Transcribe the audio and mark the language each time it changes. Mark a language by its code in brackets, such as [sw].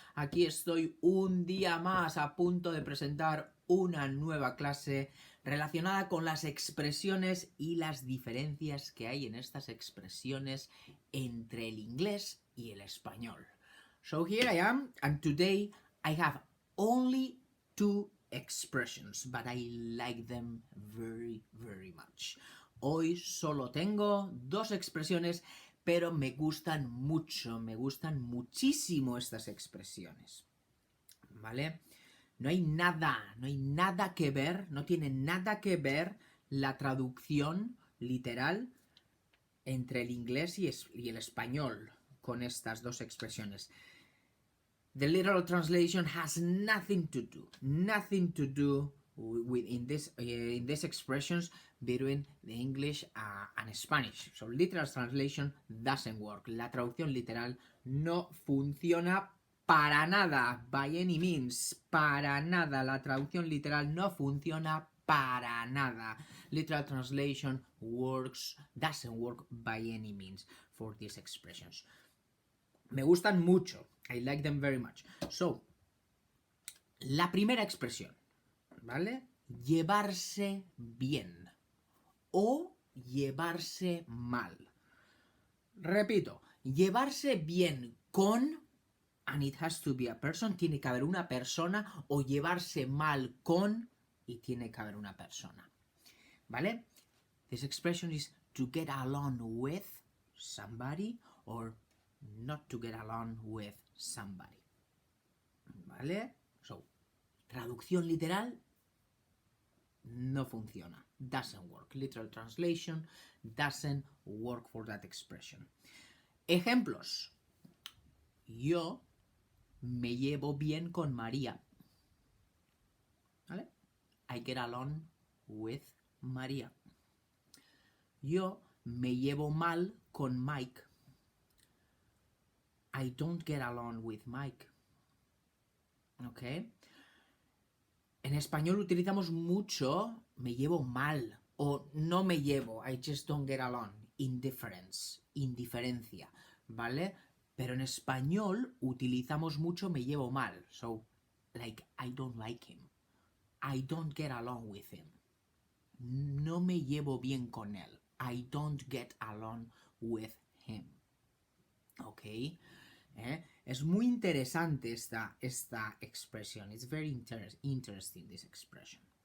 [es] Aquí estoy un día más a punto de presentar una nueva clase relacionada con las expresiones y las diferencias que hay en estas expresiones entre el inglés y el español. [en] So here I am, and today I have only two expressions, but I like them very, very much. [es] Hoy solo tengo dos expresiones, pero me gustan muchísimo estas expresiones. ¿Vale? No hay nada que ver, no tiene nada que ver la traducción literal entre el inglés y el español con estas dos expresiones. [en] The literal translation has nothing to do with in these expressions between the English and Spanish. So literal translation doesn't work. [es] La traducción literal no funciona para nada, [en] by any means, [es] para nada. La traducción literal no funciona para nada. [en] Literal translation doesn't work by any means for these expressions. [es] Me gustan mucho. [en] I like them very much. [es] So, la primera expresión, ¿vale? Llevarse bien o llevarse mal. Repito, llevarse bien con, [en] and it has to be a person, [es] tiene que haber una persona, o llevarse mal con, y tiene que haber una persona. ¿Vale? [en] This expression is to get along with somebody or not to get along with somebody. [es] ¿Vale? So, traducción literal no funciona. [en] Doesn't work. Literal translation doesn't work for that expression. [es] Ejemplos. Yo me llevo bien con María. [en] ¿Vale? I get along with María. [es] Yo me llevo mal con Mike. [en] I don't get along with Mike. ¿Ok? [es] En español utilizamos mucho me llevo mal o no me llevo, [en] I just don't get along, indifference, [es] indiferencia, ¿vale? Pero en español utilizamos mucho me llevo mal, [en] so, like, I don't like him, I don't get along with him, [es] no me llevo bien con él, [en] I don't get along with him, ¿ok? [es] Es muy interesante esta expresión. [en] It's very interesting, this expression.